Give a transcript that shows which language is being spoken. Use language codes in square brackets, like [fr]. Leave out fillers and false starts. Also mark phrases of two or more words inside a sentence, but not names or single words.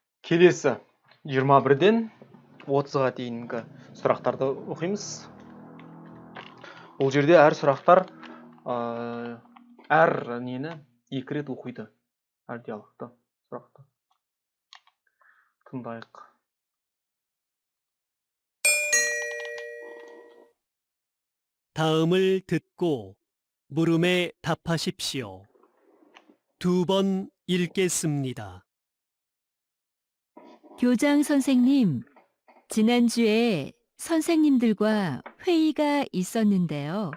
[kk] Келесі 21-ден 30-ға дейінгі сұрақтарды оқимыз. Бұл жерде әр сұрақтар әр нені 2 рет оқиды. Әр диалогты сұрақты. Тыңдайық. [ko] 다음을 듣고 물음에 답하십시오. 2번 읽겠습니다. 교장 선생님, 지난주에 선생님들과 회의가 있었는데요.